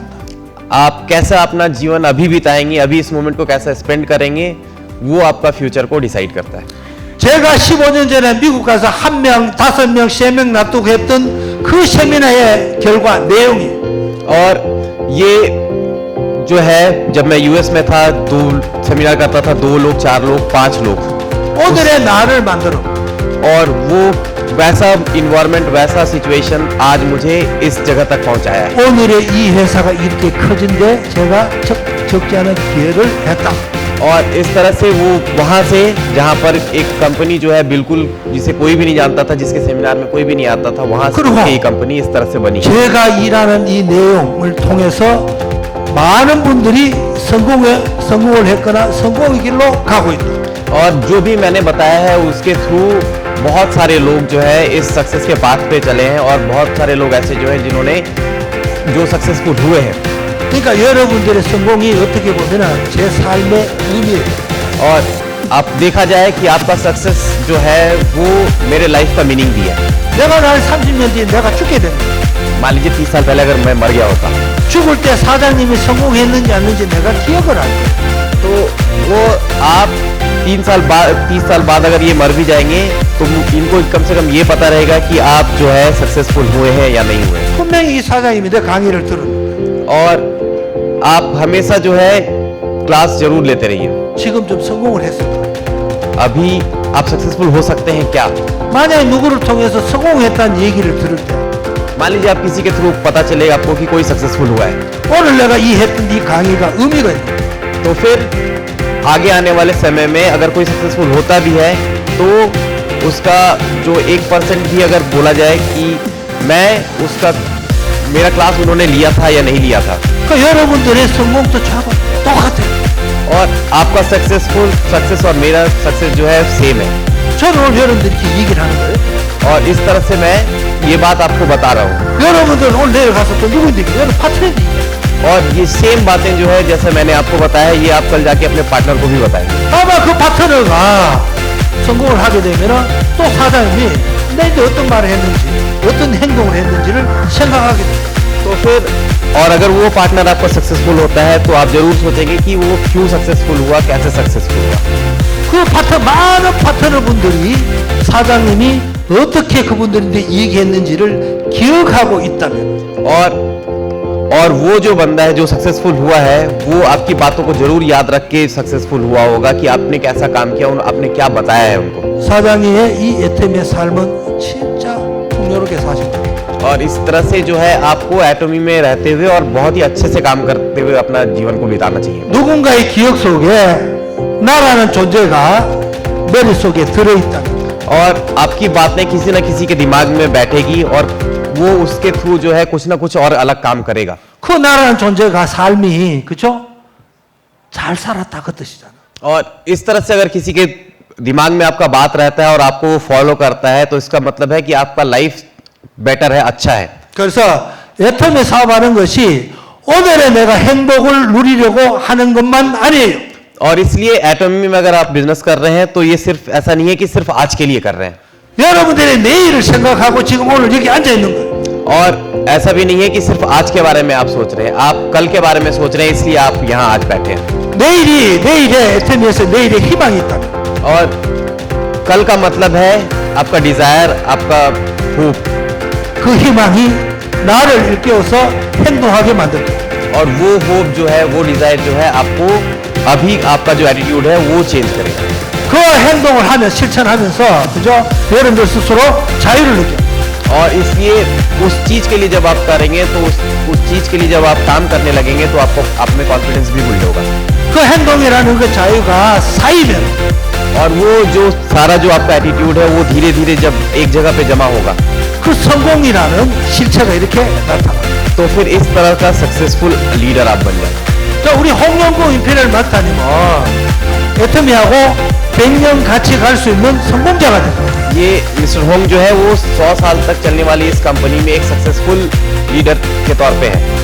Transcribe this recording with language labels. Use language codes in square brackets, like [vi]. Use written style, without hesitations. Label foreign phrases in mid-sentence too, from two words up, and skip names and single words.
[hi] आप कैसा अपना जीवन अभी बिताएंगे अभी इस मोमेंट को कैसा स्पेंड करेंगे वो आपका फ्यूचर को डिसाइड करता है. [ko] 제가 15년 전에 미국 가서 1명, 5명, 3명 놔두고 했던 그 세미나의 결과 내용이 [hi] और ये जो है जब मैं यूएस में था 2 सेमिनार करता था 2 लोग 4 लोग 5 लोग [ko] 오늘의 나를 만들어. [hi] और वो वैसा इन्वायरमेंट वैसा सिचुएशन आज मुझे इस जगह तक पहुंचाया है. [ko] 오늘의 이 회사가 이렇게 커진데 제가 적지 않은 기회를 했다. [hi] और इस तरह से वो वहां से जहां पर एक कंपनी जो है बिल्कुल जिसे कोई भी नहीं जानता था जिसके सेमिनार में कोई भी नहीं आता था वहां से ये कंपनी इस तरह से बनी. [ko] 제가 일하는 이 내용을 통해서 많은 분들이 성공을 했거나 성공의 길로 가고 있다. [hi] और जो भी मैंने बताया है उसके थ्रू बहुत सारे लोग जो है इस सक्सेस के पाथ पे चले हैं और बहुत सारे लोग ऐसे जो है जिन्होंने जो सक्सेसफुल हुए हैं. [ko] 그러니까 여러분들의 성공이 어떻게 보면은 제 삶의 의미예요. [hi] और आप देखा जाए कि आपका सक्सेस जो है वो मेरे लाइफ का मीनिंग भी है. [ko] 내가 날 30년 뒤에 내가 죽게 되는 거야. [hi] मान लीजिए 30 साल पहले अगर मैं मर गया होता [ko] 죽을 때 사장님이 성공했는지 안 했는지 내가 기억을 할 거야. [hi] तो वो आप 30 साल बाद अगर ये मर भी जाएंगे तो इनको कम से कम ये पता रहेगा कि आप जो है सक्सेसफुल हुए हैं या नहीं हुए. [ko] 분명히 이 사장님이 내 강의를 들은 [hi] और आप हमेशा जो है क्लास जरूर लेते रहिए. [ko] 지금 좀 성공을 했을 거야. [hi] अभी आप सक्सेसफुल हो सकते हैं क्या. [ko] 만약에 누구를 통해서 성공했다는 얘기를 들을 때 [hi] मान लीजिए आप किसी के थ्रू पता चलेगा आपको कि कोई सक्सेसफुल हुआ है [ko] 오늘 내가 이 했던 이 강의가 의미가 있다. [hi] तो फिर आगे आने वाले समय में अगर कोई सक्सेसफुल होता भी है तो उसका जो 1% भी अगर बोला जाए कि मैं उसका मेरा क्लास उन्होंने लिया था या नहीं लिया था. [ko] 그러니까 여러분들의 성공도 저하고 똑같아요. [hi] और आपका सक्सेस और मेरा सक्सेस जो है सेम है. [ko] 저는 오늘 여러분들이 이렇게 얘기를 하는 거예요. [hi] और इस तरह से मैं ये बात आपको बता रहा हूँ. [ko] 여러분들은 오늘 내일 가서 또 누구인데 여러분 파트너인데 [hi] और ये सेम बातें जो है जैसे मैंने आपको बताया ये आप कल जाके अपने पार्टनर को भी बताएंगे. [ko] 아마 그 파트너가 성공을 하게 되면 또 사장님이 내게 어떤 말을 했는지 어떤 행동을 했는지를 생각하게 돼요. [hi] तो फिर और अगर वो पार्टनर आपका सक्सेसफुल होता है तो आप जरूर सोचेंगे कि वो क्यों सक्सेसफुल हुआ, कैसे सक्सेसफुल हुआ। [ko] 그 많은 파트너분들이 사장님이 어떻게 그분들한테 얘기했는지를 기억하고 있다면 [hi] और वो जो बंदा है जो सक्सेसफुल हुआ है वो आपकी बातों को जरूर याद रख के सक्सेसफुल हुआ होगा कि आपने कैसा काम किया, आपने क्या बताया है उनको। [ko] 사장님의 이 애터미의 삶은 진짜 풍요롭게 사십니다. [hi] और इस तरह से जो है आपको एटॉमी में रहते हुए और बहुत ही अच्छे से काम करते हुए अपना जीवन को बिताना चाहिए। [ko] 누군가의 기억 속에 나라는 존재가 머릿속에 들어있다. [hi] और आपकी बातें किसी न किसी के दिमाग में बैठेगी और वो उसके थ्रू जो है कुछ ना कुछ और अलग काम करेगा। [ko] 그 나라는 존재가 삶이 그죠? 잘 살았다 그 뜻이잖아. [hi] और इस तरह से अगर किसी के दिमाग में आपका बात रहता है और आपको वो फॉलो करता है तो इसका मतलब है कि आपका [en] life better [hi] है, अच्छा है। [ko] 그래서 애터미 사업하는 것이 오늘의 내가 행복을 누리려고 하는 것만 아니에요. [hi] और इसलिए एटॉमी में अगर आप बिजनेस कर रहे हैं तो ये सिर्फ ऐसा नहीं है कि सिर्फ आज के लिए कर रहे हैं। [ko] 여러분들의 내일을 생각하고 지금 오늘 여기 앉아 있는 거예요. [hi] और ऐसा भी नहीं है कि सिर्फ आज के बारे में आप सोच रहे हैं, आप कल के बारे में सोच रहे हैं, इसलिए आप यहाँ आज बैठे हैं। [ko] 내일의 애터미에서 내일의 희망이 있다. [hi] और कल का मतलब है आपका डिजायर, आपका होप। [ko] 그 희망이 나를 일깨워서 행동하게 만든다. [hi] और वो होप जो है, वो डिजायर जो है आपको अभी आपका जो एटीट्यूड है वो चेंज करेगा। [ko] 그 행동을 하면 실천하면서 그죠? 여러분들 스스로 자유를 느껴. [hi] और इसलिए उस चीज के लिए जब आप करेंगे तो उस चीज के लिए जब आप काम करने लगेंगे तो आपको आप में कॉन्फिडेंस भी बिल्ड होगा। [ko] 그 행동이라는 그 자유가 쌓이면 [hi] और वो जो सारा जो आपका एटीट्यूड है वो धीरे धीरे जब एक जगह पे जमा होगा [ko] 그 성공이라는 실체가 이렇게 나타나. [hi] तो फिर इस तरह का [en] successful leader [hi] आप बन जाए। [ko] 자, 우리 홍영구 임페리얼 마스터님은 애터미하고 100년 같이 갈 수 있는 성공자가 됐다. [hi] ये मिस्टर होंग जो है वो 100 साल तक चलने वाली इस कंपनी में एक [en] successful leader [hi] के तौर पे है।